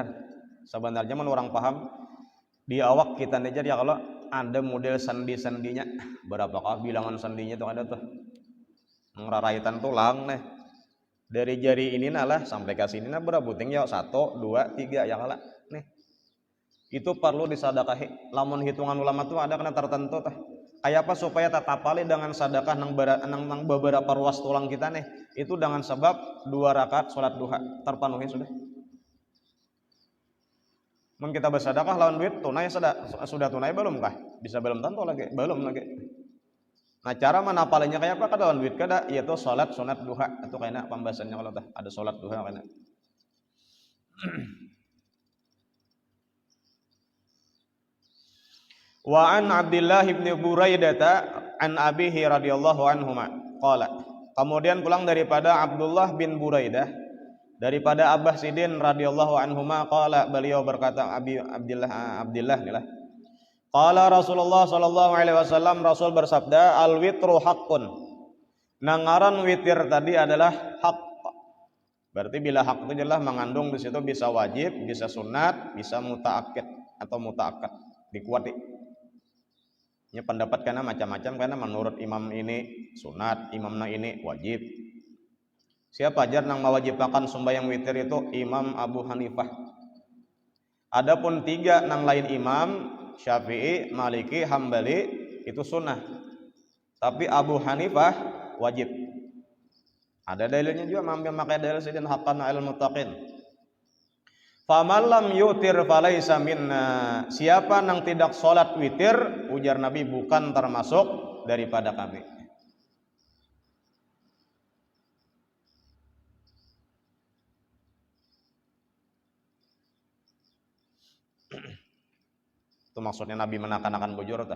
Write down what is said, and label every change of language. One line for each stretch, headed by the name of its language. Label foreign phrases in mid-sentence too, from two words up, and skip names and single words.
Banjar: Sebenarnya menurut orang paham di awak kita nih jar ya kalau ada model sendi-sendinya berapakah bilangan sendinya tuh ada tuh ngeraraitan tulang nih dari jari ini nalah sampai ke sini nah berapa buting ya 1, 2, 3 ya kala nih itu perlu disadakahi lamun hitungan ulama tuh ada kena tertentu tuh kayak apa supaya tatapali dengan sedekah nang beberapa ruas tulang kita nih itu dengan sebab 2 rakaat salat duha terpenuhi sudah. Mun kita bersedekah lawan duit tunai sudah tunai belum kah? Bisa belum tentu lagi, belum lagi. Nah cara menapalinya kayak apa kada lawan duit kada yaitu salat sunat duha atau kayaknya pembahasannya kalau tah ada salat duha kayaknya.
Arabic: وعن عبد الله بن بريدة عن أبيه رضي الله عنهما قال.
Banjar: Kemudian pulang daripada Abdullah bin Buraidah daripada Abah Sidin
Arabic: رضي الله عنهما قال
Banjar: beliau berkata Abdullah inilah.
Arabic: قال رسول الله صلى الله عليه وسلم
Banjar: Rasul bersabda
Arabic: الوتر حق.
Banjar: Nangaran witir tadi adalah hak. Berarti bila hak itu jelas mengandung di situ bisa wajib, bisa sunat, bisa mutaakkid atau mutaakkad dikuati. Ini pendapat karena macam-macam karena menurut imam ini sunat, imamna ini wajib. Siapa ajar nang mewajibkan sembahyang witir itu Imam Abu Hanifah. Adapun 3 nang lain imam Syafi'i, Maliki, Hambali itu sunnah. Tapi Abu Hanifah wajib. Ada dalilnya juga memakai dalil sidin
Arabic: حقا على المتقين. فمن لم يوتر فليس منا.
Banjar: Siapa nang tidak salat witir, ujar Nabi bukan termasuk daripada kami. Itu maksudnya Nabi menakan-nakan bujur tah.